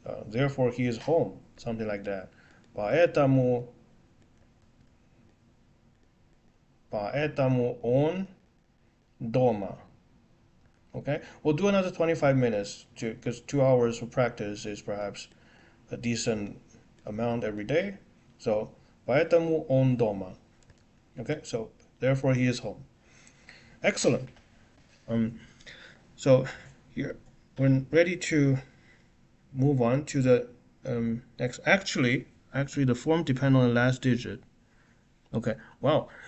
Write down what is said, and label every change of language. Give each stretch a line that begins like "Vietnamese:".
English: Therefore he is home. Something like that.
Russian: Поэтому он дома.
English: Okay, we'll do another 25 minutes because 2 hours of practice is perhaps a decent amount every day.
Russian: So, поэтому он дома.
English: Okay, so therefore he is home. Excellent. Um, so here we're ready to move on to the next. Actually, the form depends on the last digit. Okay. Wow.